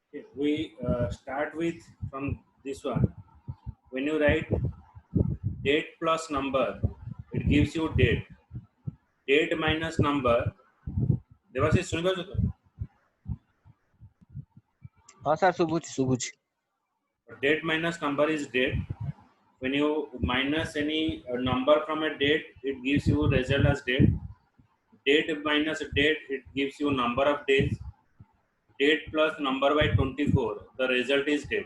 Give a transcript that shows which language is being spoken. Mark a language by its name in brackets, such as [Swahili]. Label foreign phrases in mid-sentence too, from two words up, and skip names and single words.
[English] we start with from this one. When you write date plus number, it gives you date. Date minus number. [Odia] ଦେବାଶିଷ ଶୁଣିପାରୁଛ ତ? [Hindi] हाँ सर [Odia] ଶୁଭୁଛି ଶୁଭୁଛି। [English] Date minus number is date. When you minus any number from a date, it gives you result as date. Date minus date, it gives you number of days. Date plus number by 24, the result is date.